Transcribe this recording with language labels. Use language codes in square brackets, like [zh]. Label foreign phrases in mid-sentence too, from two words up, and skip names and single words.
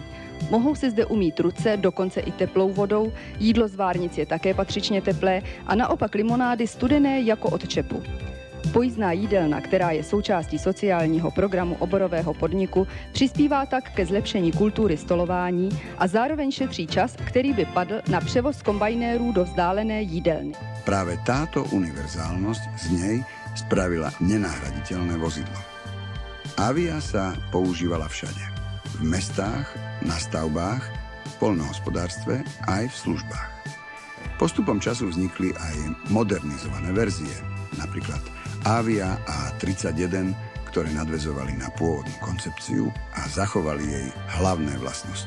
[cs] Mohou si zde umýt ruce, dokonce i teplou vodou, jídlo z várnic je také patřičně teplé a naopak limonády studené jako od čepu. Pojízdná jídelna, která je součástí sociálního programu oborového podniku, přispívá tak ke zlepšení kultury stolování a zároveň šetří čas, který by padl na převoz kombajnérů do vzdálené jídelny. [sk] Práve táto univerzálnosť z nej spravila nenahraditeľné vozidlo. Avia sa používala všade. V mestách, na stavbách, v poľnohospodárstve aj v službách. Postupom času vznikli aj modernizované verzie, napríklad Avia A31, ktoré nadväzovali na pôvodnú koncepciu a zachovali jej hlavné vlastnosti.